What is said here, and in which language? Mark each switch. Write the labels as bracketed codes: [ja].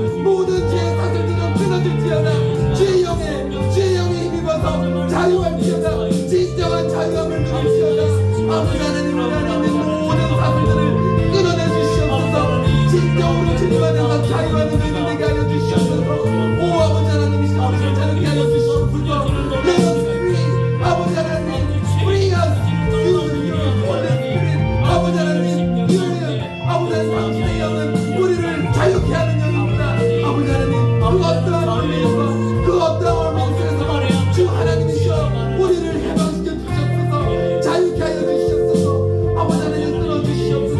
[ko] 모든 죄의 사슬들은 끊어질지어다. 주의 영에 힘입어서 자유할지어다. 진정한 자유함을 누릴지어다. 아버지 하나님, 우리 안에 있는 모든 사슬들을 끊어내 주시옵소서. 진정으로 주님 안에서 자유하는 은혜 되게 하여 주시옵소서. 오 아버지 하나님, 이 시간 우리를 자유케 하여 주시옵소서. [en] Let us free, [ko] 아버지 하나님, [en] free us. You, Holy Spirit, [ko] 아버지 하나님, 아버지 하나님, 당신의 영은 우리를 자유케 하는 영입니다. 아버지 하나님, 그 어떠한 의미에서, 그 어떠한 모습에서 주 하나님이시여 우리를 해방시켜 주시옵소서. 자유케 하여 주시옵소서. 아버지 하나님, 끊어 주시옵소서.